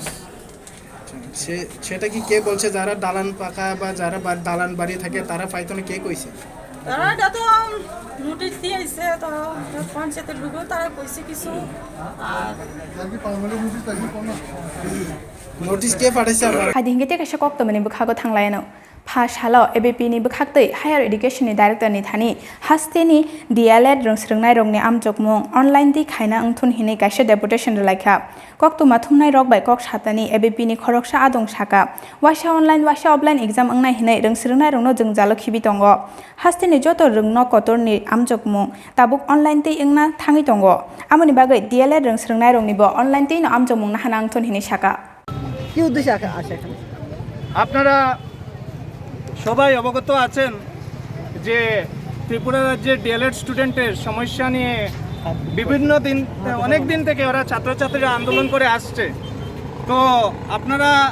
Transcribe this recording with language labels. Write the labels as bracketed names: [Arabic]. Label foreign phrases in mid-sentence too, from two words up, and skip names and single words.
[Bangla] সেটা কি কে বলছে যারা দালান পাকা বা যারা দালান বাড়ি থাকে তারা পাইতো না কে কইছে? তারা এটা তো নোটিশ দিয়েছে তো পঞ্চায়েতের লোকও তারা কইছে কিছু আর নোটিশ কে পাঠাইছে আপনারা? [Kok Borok] Hading kita kasih Koktwma ni bukhago thanglayano. Phashalo ABP ni bukhaktei [English] higher education [Kok Borok] ni director ni thani haste ni DLED rongsrungnai rongni amjokmung online di khaina angthun hini kaisa deputation relaikha Koktwma thumnai rok bai kok satani ABP ni khoroksa adong saka washa online washa [English] offline exam [Kok Borok] angnai hinai rongsrungnai rongno jongjalo khibi tongo haste ni joto rungno kotor ni amjokmung tabuk online tei ingna thangi tongo amoni bagai DLED rongsrungnai rongni bo online tei no amjokmung na hana angthun hini saka [Bangla] কি উদ্দেশ্যে আসে এখানে? আপনারা সবাই অবগত আছেন যে ত্রিপুরা রাজ্যের ডিএলএড স্টুডেন্টের সমস্যা নিয়ে বিভিন্ন দিন অনেক দিন থেকে ওরা ছাত্রছাত্রীরা আন্দোলন করে আসছে তো আপনারা